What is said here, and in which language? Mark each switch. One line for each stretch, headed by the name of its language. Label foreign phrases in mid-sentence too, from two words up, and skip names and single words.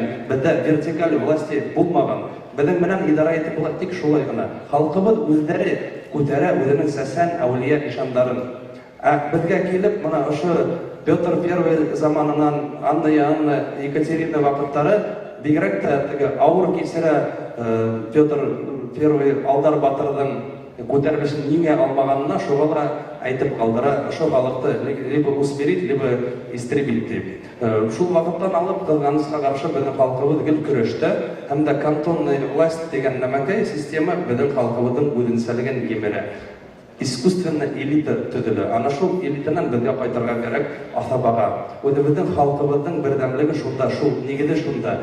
Tatar: Бездә
Russian: вертикаль власти
Tatar: булмаган. Безнең менән идара итеп була тик шулай гына. Халкыбыз үзләре күтәрә үзенең сәсән әүлия ишандарын. Безгә килеп, мына ошо Петр I заманынан Анна, Екатерина вакыттары бигрәк тә авыр кисерә Петр I Алдар батырның күтәрелешен ниңә алмаганына шуга да әйтеп калдыра, ошо халыкты
Russian: либо усмирить, либо истребить
Tatar: дип. Шул вакыттан алып кылганыбызга каршы безнең халкыбыз гел көрәштә, һәм дә
Russian: кантонный власть
Tatar: дигән нәмәкәй система безнең халкыбызның үзенчәлеген җимерә. Искусственно элита төзелә. Ана шул элитадан безгә кайтырга кирәк асабага. Үзебезнең халкыбызның бердәмлеге шунда, шул нигезе шунда.